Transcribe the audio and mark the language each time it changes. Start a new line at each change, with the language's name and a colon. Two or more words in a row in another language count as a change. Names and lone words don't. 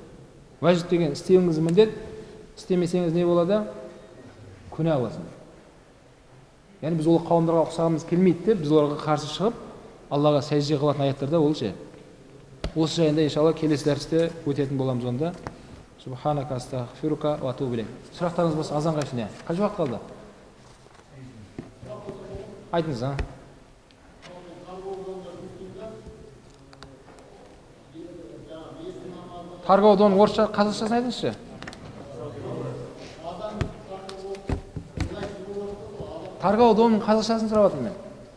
Kazakh: Уәжіп деген істеуіңіз міндет, істемесеңіз не болады? Күнә аласың. Яғни біз ол қауымдарға ұқсағымыз келмейді деп, біз оларға қарсы шығып, Аллаға сәжде қылатын аяттарда ол ше. Осы жайында иншалла келесі дәрісте өтетін боламыз онда.
Arabic: سبحانك أستغفرك وأتوب إليك.
Kazakh: Сұрақтарыңыз болса азанға ішіне. Қанша уақыт қалды? Айтыңыз, а? Тарғаудың орысша, қазақшасын айтыңызшы. Тарғаудың қазақшасын сұрап жатырмын мен.